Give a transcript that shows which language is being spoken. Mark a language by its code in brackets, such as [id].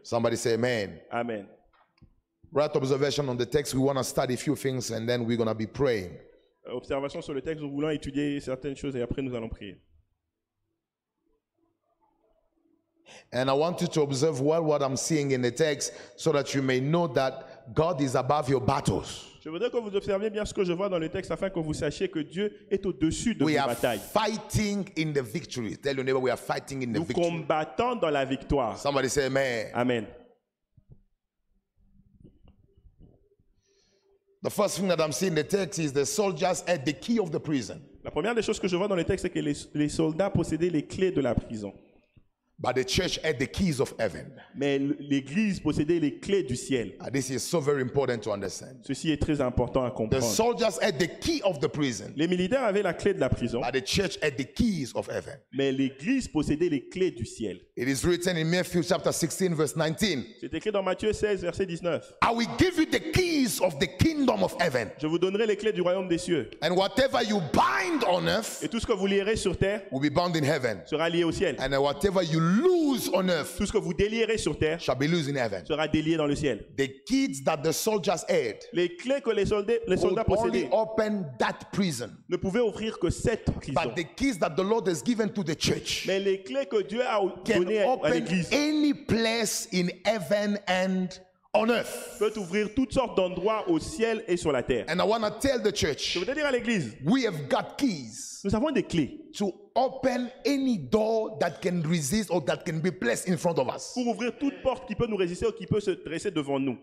[en] Somebody say amen. [fr] Amen. [en] Right observation on the text. We want to study a few things and then we're going to be praying. [fr] Observation sur le texte, nous voulons étudier certaines choses et après nous allons prier. [en] And I want you to observe well what I'm seeing in the text so that you may know that God is above your battles. [fr] Je voudrais que vous observiez bien ce que je vois dans le texte afin que vous sachiez que Dieu est au-dessus de [en] We [fr] vos [en] are [fr] batailles. [en] fighting in the victory. Tell your neighbor we are fighting in the [fr] Nous [en] victory. [fr] combattons dans la victoire. [en] Somebody say amen. [fr] Amen. [en] The first thing that I'm seeing in the text is the soldiers at the key of the prison. [fr] La première des choses que je vois dans le texte, c'est que les soldats possédaient les clés de la prison. [en] But the church had the keys of heaven. [fr] Mais l'Église possédait les clés du ciel. [en] This is so very important to understand. [fr] Ceci est très important à [en] The [fr] comprendre. [en] soldiers had the key of the prison. [fr] Les militaires avaient la clé de la prison, [en] But the church had the keys of heaven. [fr] mais l'Église possédait les clés du ciel. [en] It is written in Matthew chapter 16 verse 19. [fr] C'est écrit dans Matthieu 16, verset 19. [en] I will give you the keys of the kingdom of heaven. [fr] Je vous donnerai les clés du royaume des cieux. [en] And whatever you bind on earth [fr] Et tout ce que vous lierez sur terre [en] will be bound in heaven. [fr] sera lié au ciel. [en] And whatever you lose on earth [fr] Tout ce que vous délierez sur terre [en] shall be loosed in heaven. [fr] sera délié dans le ciel. [en] The keys that the soldiers had [fr] Les clés que les soldats [en] would only [fr] possédaient [en] open that prison. [fr] ne pouvaient ouvrir que cette prison. [en] But the keys that the Lord has given to the church [fr] Mais les clés que Dieu a [en] can [fr] données à [en] open [fr] l'Église [en] any place in heaven and on earth. [fr] peuvent ouvrir toutes sortes d'endroits au ciel et sur la terre. [en] And I want to tell the [fr] Je [en] church, [fr] voudrais dire à l'Église, [en] we have got keys [fr] nous avons des clés [en] to open any door that can resist or that can be placed in front of us. [fr] pour ouvrir toute porte qui peut nous résister ou qui peut se dresser devant nous.